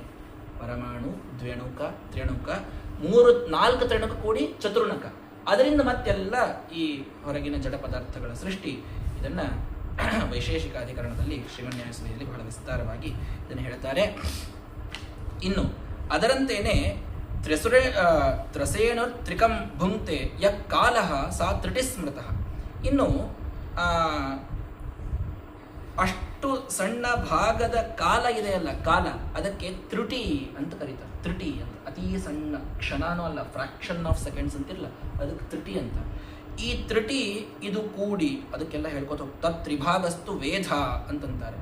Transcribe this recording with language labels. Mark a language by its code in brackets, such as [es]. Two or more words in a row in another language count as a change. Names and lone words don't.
[kn] ಪರಮಾಣು, ದ್ವೇಣುಕ, ತ್ರೇಣುಕ, 4 ತ್ರೇಣುಕ ಕೂಡಿ ಚತುರ್ಣಕ. ಅದರಿಂದ ಮತ್ತೆಲ್ಲ ಈ ಹೊರಗಿನ ಜಡ ಪದಾರ್ಥಗಳ ಸೃಷ್ಟಿ. ಇದನ್ನ ವೈಶೇಷಿಕ ಅಧಿಕರಣದಲ್ಲಿ ಶ್ರೀಮನ್ಯಾಯಸುಧಿಯಲ್ಲಿ ಬಹಳ ವಿಸ್ತಾರವಾಗಿ ಇದನ್ನು ಹೇಳ್ತಾರೆ. [sa] ಇನ್ನು ಅದರಂತೆಯೇ ತ್ರಸೇಣ ತ್ರಿಕಂ ಭುಂಕ್ತೆ ಯ ಕಾಲಃ ಸಾ ತ್ರಿಟಿ ಸ್ಮೃತಃ. [kn] ಇನ್ನು ಅಷ್ಟು ಸಣ್ಣ ಭಾಗದ ಕಾಲ ಇದೆಯಲ್ಲ, ಕಾಲ, ಅದಕ್ಕೆ ತ್ರುಟಿ ಅಂತ ಕರೀತಾರೆ. ತ್ರುಟಿ ಅಂತ ಅತಿ ಸಣ್ಣ ಕ್ಷಣನೂ ಅಲ್ಲ, [en] fraction of seconds [kn] ಅಂತಿರಲ್ಲ, ಅದಕ್ಕೆ ತ್ರುಟಿ ಅಂತ. ಈ ತ್ರುಟಿ ಇದು ಕೂಡಿ ಅದಕ್ಕೆಲ್ಲ ಹೇಳ್ಕೊತ ಹೋಗ್ತಾ [sa] ತ್ರಿಭಾಗಸ್ತು ವೇದ [kn] ಅಂತಂತಾರೆ.